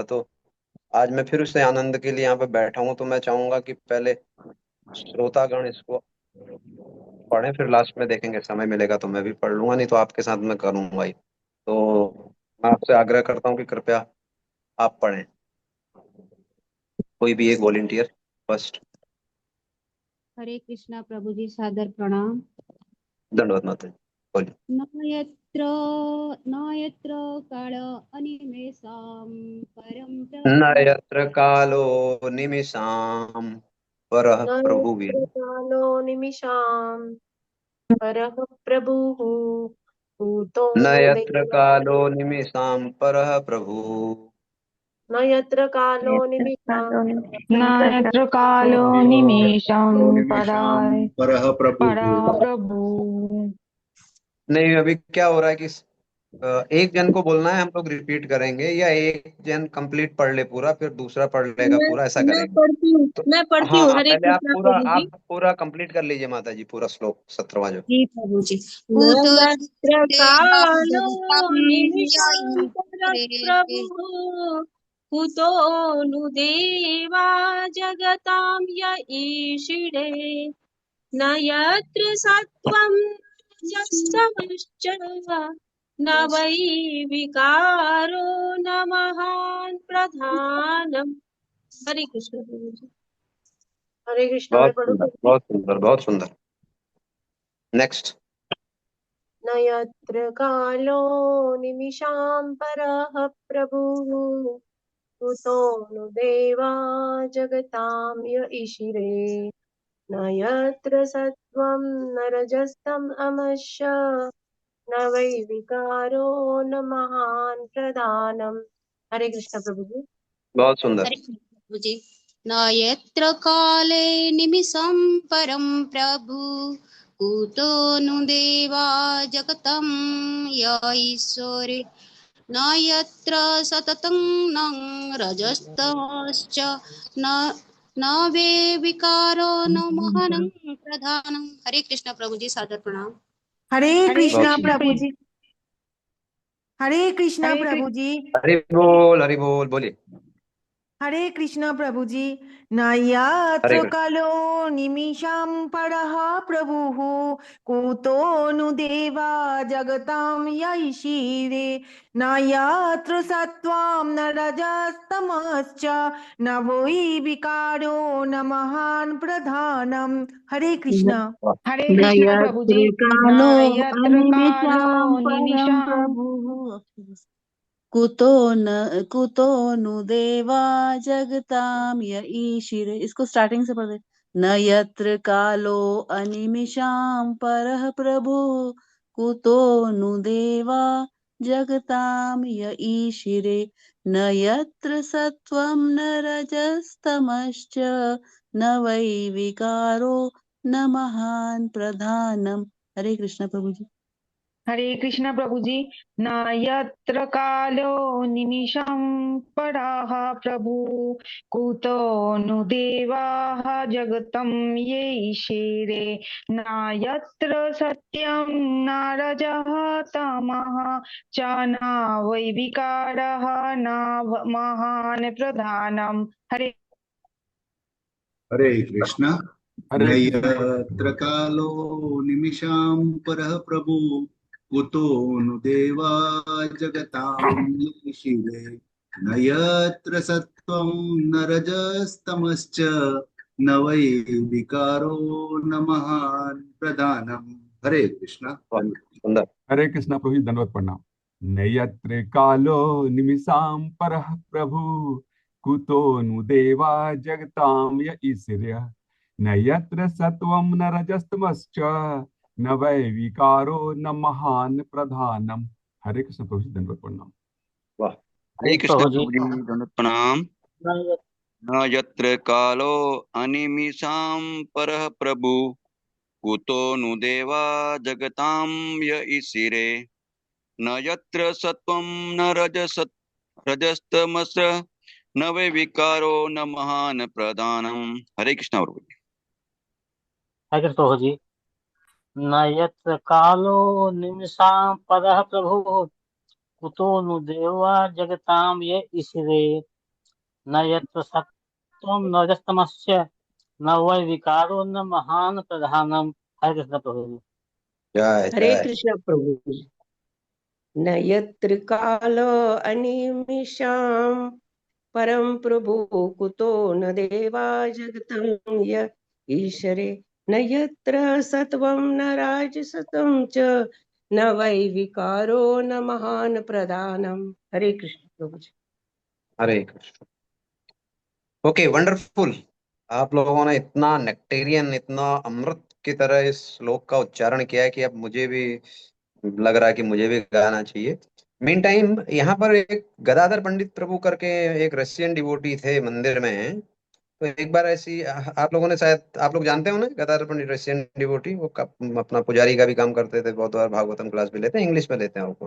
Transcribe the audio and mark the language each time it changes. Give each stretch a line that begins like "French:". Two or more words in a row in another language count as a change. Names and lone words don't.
Hindi: तो आज मैं फिर उसे आनंद के लिए यहाँ पे बैठा हूँ। तो मैं चाहूंगा कि पहले श्रोतागण इसको पढ़ें, फिर लास्ट में देखेंगे, समय मिलेगा तो मैं भी पढ़ लूंगा, नहीं तो आपके साथ मैं करूंगा ही। तो मैं आपसे आग्रह करता हूँ कि कृपया आप पढ़ें। कोई भी एक
English: volunteer first.
Hindi: हरे कृष्णा प्रभु जी सादर प्रणाम। दंडवत माता जी, बोलिए।
Sanskrit: न यत्र काल अनिमेषां परं न प्रभु यत्र कालो निमिषां परः न प्रभुर्। यत्र कालो निमिषां परः प्रभुः भूतो न यत्र देव कालो निमिषां परः प्रभु। न यत्र कालो निमिषां न यत्र कालो निमेषं निमिषां परः परः प्रभुः। प्रभु।
Hindi: नहीं, अभी क्या हो रहा है कि एक जन को बोलना है, हम लोग रिपीट करेंगे, या एक जन कंप्लीट पढ़ ले पूरा, फिर दूसरा पढ़ लेगा मैं पूरा, ऐसा मैं करेंगे। पढ़ती हूँ तो मैं पढ़ती हाँ हूँ। हाँ, हरे पहले कृष्णा प्रभु जी। आप पूरा कंप्लीट कर लीजिए माता जी, पूरा श्लोक 17वां जो। जी प्रभु जी। न
Sanskrit: भूतो यत्र कालो निमिषां प्रभुः कुतो नु देवा जगतां य ईशिरे न यत्र सत्त्वं रजस्तमश्च न वै विकारो न महान् प्रधानम्।
Hindi: हरे कृष्ण प्रभु जी। हरे कृष्ण बहुत मैं पढ़ू। सुंदर, बहुत सुंदर, बहुत सुंदर। नेक्स्ट।
Sanskrit: न यत्र कालो निमिषां परः प्रभुः कुतो नु देवा जगतां य ईशिरे न यत्र सत्त्वं न रजस्तम अमश्च न वै विकारो न महान् प्रधानम्।
Hindi: हरे कृष्ण प्रभु जी। बहुत सुंदर। हरे कृष्ण प्रभु जी।
Sanskrit: न यत्र काले निमिषं परं प्रभु कुतो नु देवा जगतं य ईश्वरे न यत्र सततं न रजस्तमश्च न न वे विकारो न महनं प्रधानम।
Hindi: हरे कृष्ण प्रभु जी, सादर प्रणाम। हरे बहुत कृष्णा सुंदर। प्रभु जी। हरे कृष्णा हरे प्रभु जी। हरि बोल, बोलिए। हरे कृष्णा प्रभु जी। न हरे
Sanskrit: यत्र
Hindi: कृष्ण।
Sanskrit: कालो निमिषां परः प्रभुः कुतो नु देवा जगतां यैषीरे न यत्र सत्त्वं न रजस्तमश्च न वै विकारो न महान् प्रधानम्।
Hindi: हरे कृष्णा। हरे
Sanskrit: न
Hindi: कृष्णा प्रभु जी।
Sanskrit: यत्र न कालो यत्र कालो अनिमिषां परं निमिषां प्रभुः कुतो नु देवा जगतां य ईशिरे।
Hindi: इसको स्टार्टिंग से पढ़ दे।
Sanskrit: न यत्र कालो अनिमिषां परः प्रभु कुतो नु देवा जगतां य ईशिरे न यत्र सत्त्वं न रजस्तमश्च न वै विकारो न महान् प्रधानम्।
Hindi: हरे कृष्ण प्रभु जी। हरे कृष्ण प्रभु जी।
Sanskrit: न यत्र कालो निमिषं पराः प्रभु कुतो नु देवाः जगतं येषिरे न यत्र सत्यं न रजः तमः च न वै विकारः न महान् प्रधानम्।
Hindi: हरे हरे कृष्ण। हरे
Sanskrit: न
Hindi: कृष्ण।
Sanskrit: यत्र कालो निमिषां परः प्रभु कुतो नु देवा जगतां ईशिरे न यत्र सत्त्वं न रजस्तमश्च न वै विकारो न महान् प्रधानम्।
Hindi: हरे कृष्ण। बहुत सुंदर। हरे कृष्ण प्रभु जी, दंडवत प्रणाम।
Sanskrit: नयत्र कालो निमिषां परः प्रभु कुतो नु देवा जगतां य ईश्वर्य न यत्र सत्वं न रजस्तमश्च न वै विकारो न महान् प्रधानम।
Hindi: हरे कृष्ण प्रभु जी, दंडवत प्रणाम। वाह। हरे कृष्ण प्रभु जी। प्रभु जी, दंडवत प्रणाम। न यत्र कालो अनिमिषां परः प्रभु कुतो नु देवा जगतां य ईशिरे न यत्र सत्वं न रजस्तमस न वे विकारो न महान प्रधानम। हरे कृष्ण प्रभु जी। हरे कृष्ण प्रभु जी।
Sanskrit: न यत्र कालो निमिषां परः प्रभुः कुतो नु देवा जगतां य ईशिरे न यत्र सत्त्वं न रजस्तमस्य न वै विकारो न महान् प्रधानम्।
Hindi: हरे कृष्ण प्रभु जी। जय हरे जय। कृष्ण प्रभु जी।
Sanskrit: न यत्र कालो अनिमिषां परं प्रभु कुतो न देवा जगतं य ईश्वरे न यत्र सत्वं न राजसतं च न वै विकारो न महान् प्रधानम्।
Hindi: हरे कृष्ण प्रभु जी। हरे कृष्ण।
English: okay, wonderful.
Hindi: आप लोगों ने इतना नेक्टेरियन, इतना अमृत की तरह इस श्लोक का उच्चारण किया है कि अब मुझे भी लग रहा है कि मुझे भी गाना चाहिए।
English: mean time
Hindi: यहाँ पर एक गदाधर पंडित प्रभु करके एक
English: Russian devotee
Hindi: थे मंदिर में। तो एक बार ऐसी आप लोगों ने, शायद आप लोग जानते हो ना, गदाधर पंडित
English: Russian devotee,
Hindi: वो अपना पुजारी का भी काम करते थे, बहुत बार भागवतम क्लास भी लेते हैं, इंग्लिश में लेते हैं वो।